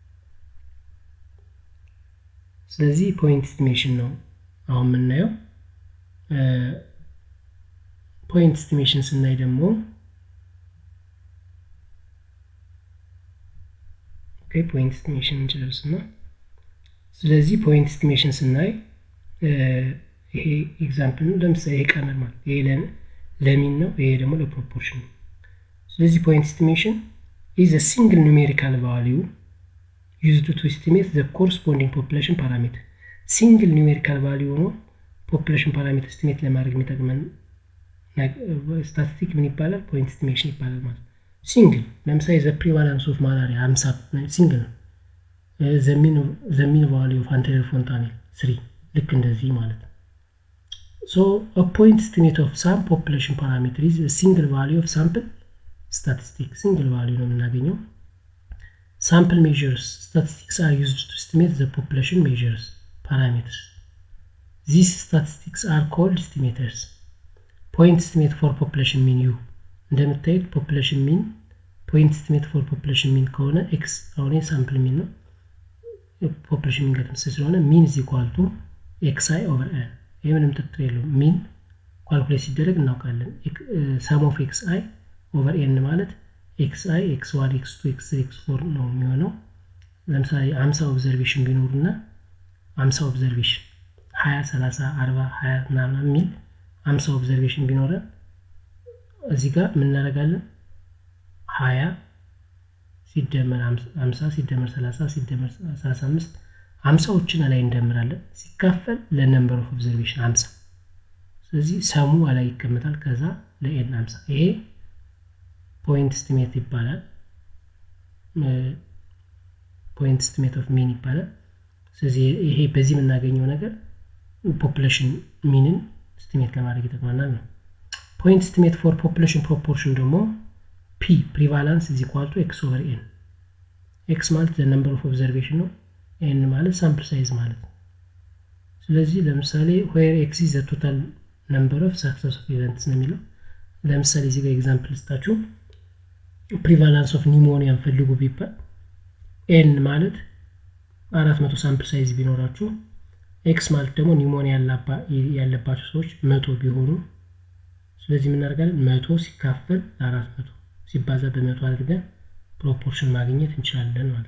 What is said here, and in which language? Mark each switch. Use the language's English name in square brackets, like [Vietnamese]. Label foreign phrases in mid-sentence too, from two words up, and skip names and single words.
[Amharic] ስለዚህ [English] point estimation [Amharic] ነው አሁን የምናየው [English] point estimation [Amharic] ስናይ ደግሞ [English] okay point estimation [Amharic] እንጨርስና ስለዚህ [English] point estimation [Amharic] ስናይ ይሄ ኤግዛምፕል ነው ለምሳሌ ይሄ ቀመር ማለት ይሄ ለሚን ነው ይሄ ደግሞ ለፕሮፖርሽን ነው ስለዚህ [English] point estimation is a single numerical value used to estimate the corresponding population parameter single numerical value ነው population parameter estimate [Amharic] ለማድረግ የሚጠቅመን [English] statistic [Amharic] ምን ይባላል [English] point estimation [Amharic] ይባላል ማለት [English] single ለምሳሌ the prevalence of malaria 50 single the mean value of anterior fontanel 3 [Amharic] ልክ እንደዚህ ማለት [English] so a point estimate of some population parameter is a single value of sample statistic single value [Amharic] ነው የምናገኘው [English] sample measures statistics are used to estimate the population measures parameters these statistics are called estimators point estimate for population mean u እንደምታዩት population mean point estimate for population mean ከሆነ x አሁን sample mean ነው population mean [Amharic] ጋር ስለሆነ [English] mean is equal to xi over n [Amharic] የምንም ጥርጥር የለውም [English] mean [Amharic] ካልኩሌት ሲደረግ እናውቃለን [English] sum of xi over n [Amharic] ማለት xi x1 x2 x3 x4 ነው የሚሆነው ለምሳሌ 50 ኦብዘርቬሽን ቢኖርና 50 ኦብዘርቬሽን 20 30 40 20 ምናምን ሚል 50 ኦብዘርቬሽን ቢኖር እዚህ ጋር ምን እናደርጋለን 20 ሲደመር 50 ሲደመር 30 ሲደመር 35 50ዎችን ላይ እንደምራለን ሲካፈል [English] ለnumber of observation [Amharic] 50 ስለዚህ ሰሙ ላይ ይቀመጣል ከዛ ለn 50 ይሄ [English] point estimate [Amharic] ይባላል [English] point estimate of mean [Amharic] ይባላል ስለዚህ ይሄ በዚህ የምናገኘው ነገር [English] population mean estimate [Amharic] ለማድረግ ይጠቅመናል ነው [English] point estimate for population proportion ደግሞ p prevalence is equal to x over n x ማለት the number of observation ነው n ማለት sample size [Amharic] ማለት ስለዚህ ለምሳሌ [English] where x is the total number of successive events [Amharic] ነው የሚለው ለምሳሌ እዚህ ጋር ኤግዛምፕል ስታችሁ [English] prevalence of pneumonia [Amharic] ፈልጉ ቢባል n ማለት 400 [English] sample size [Amharic] ቢኖራችሁ x ማለት ደግሞ pneumonia ያለባቸው ሰዎች 100 ቢሆኑ ስለዚህ ምን እናደርጋለን 100 ሲካፈል 400 ሲባዛ በ100 አድርገን ፕሮፖርሽን ማግኘት እንችላለን